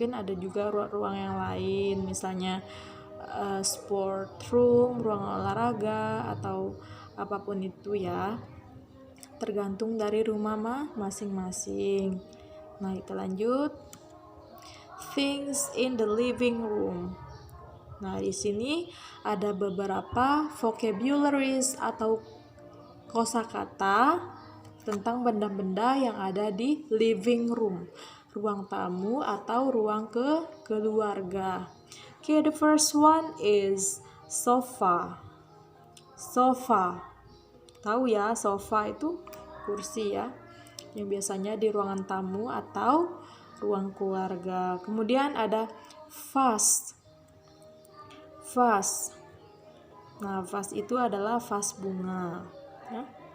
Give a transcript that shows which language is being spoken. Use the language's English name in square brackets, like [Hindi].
[Indonesian] Mungkin ada juga ruang yang lain, misalnya sport room, ruang olahraga, atau apapun itu ya. Tergantung dari rumah masing-masing. Nah, kita lanjut. [English] Things in the living room. [Indonesian] Nah, di sini ada beberapa vocabularies atau kosakata tentang benda-benda yang ada di living room, ruang tamu atau ruang keluarga. [English] Okay, the first one is sofa. Sofa. [Indonesian] Tahu ya, sofa itu kursi ya, yang biasanya di ruangan tamu atau ruang keluarga. Kemudian ada vase. Vase. Nah, vase itu adalah vase bunga ya.